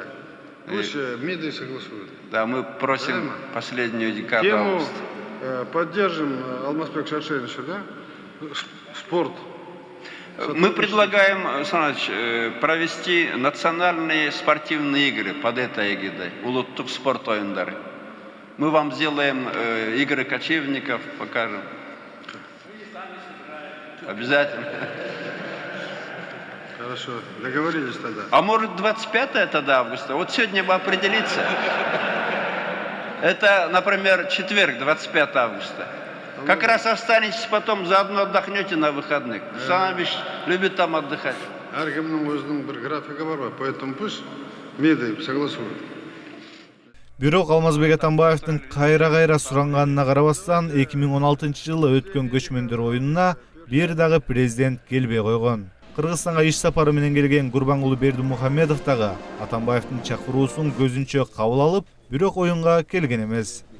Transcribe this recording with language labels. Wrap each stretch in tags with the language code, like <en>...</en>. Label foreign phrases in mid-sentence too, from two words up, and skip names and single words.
<ru>Пусть МИДы согласуют. Да, мы просим последнюю декаду Тему августа. поддержим, Алмазбек Шаршенович, да? Спорт. Мы предлагаем, Александр Ильич, провести национальные спортивные игры под этой эгидой,</ru> <ky>улуттук спорт оюндары.</ky> <ru>Мы вам сделаем игры кочевников, покажем. Обязательно. Хорошо, договорились тогда. А может 25 тогда августа? Вот сегодня бы определиться. Это, например, четверг, 25 августа. Как раз останетесь потом, заодно отдохнете на выходных. Сам любит там отдыхать.</ru> <kk>Әркімнің өзінің бір графигі бар,</kk> <ru>поэтому пусть МИДы согласуют.</ru> <ky>Бирок Алмазбек Атамбаевдин кайра суранганына карабастан 2016-жылы өткөн көчмөндөр оюнуна бир дагы президент келбей койгон. Кыргызстанга иш сапары менен келген Гурбангулы Бердимухамедов дагы Атамбаевдин чакыруусун көзүнчө кабыл алып, бирок оюнга келген эмес.</ky>